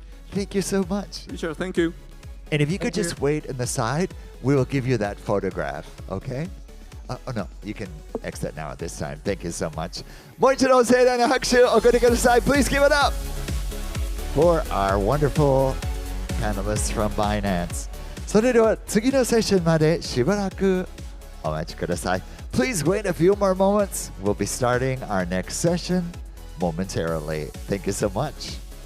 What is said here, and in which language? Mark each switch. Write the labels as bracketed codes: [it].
[en] Thank you so much. Sure, thank you. And if you could Thank just you. wait in the side, we will give you that photograph, okay? Oh no, you can exit now at this time. Thank you so much. [ja] もう一度盛大な拍手をお送りください. [en] Please give it up for our wonderful panelists from Binance. [ja] それでは次のセッションまでしばらくお待ちください. [en] Please wait a few more moments. We'll be starting our next session momentarily. Thank you so much.